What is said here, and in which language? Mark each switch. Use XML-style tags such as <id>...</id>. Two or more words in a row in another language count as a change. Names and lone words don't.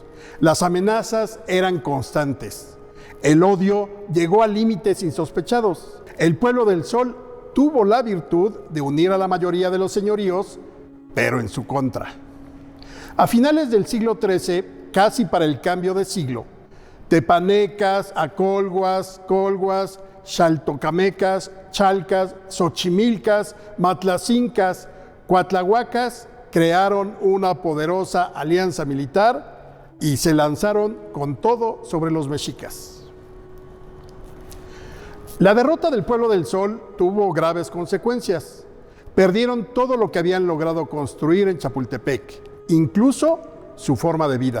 <es>Las amenazas eran constantes. El odio llegó a límites insospechados. El pueblo del Sol tuvo la virtud de unir a la mayoría de los señoríos, pero en su contra. A finales del siglo XIII, casi para el cambio de siglo, tepanecas, acolhuas, colhuas, xaltocamecas, chalcas, xochimilcas, matlacincas, cuatlahuacas crearon una poderosa alianza militar y se lanzaron con todo sobre los mexicas. La derrota del pueblo del Sol tuvo graves consecuencias. Perdieron todo lo que habían logrado construir en Chapultepec, incluso su forma de vida.</es>